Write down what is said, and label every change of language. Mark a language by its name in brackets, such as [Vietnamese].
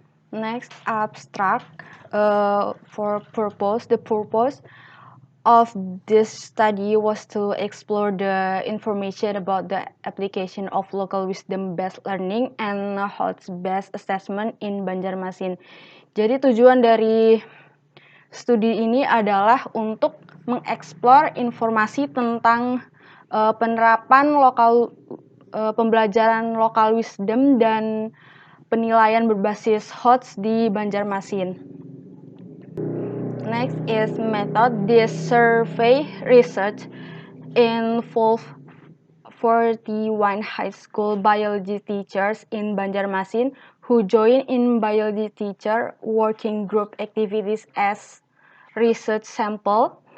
[English] Next, abstract for purpose. The purpose of this study was to explore the information about the application of local wisdom-based learning and host-based assessment in Banjarmasin. [Indonesian] Jadi tujuan dari studi ini adalah untuk mengeksplor informasi tentang penerapan pembelajaran lokal wisdom dan penilaian berbasis HOTS di Banjarmasin. [English] Next is method. This survey research involved 41 high school biology teachers in Banjarmasin who joined in biology teacher working group activities as research sample.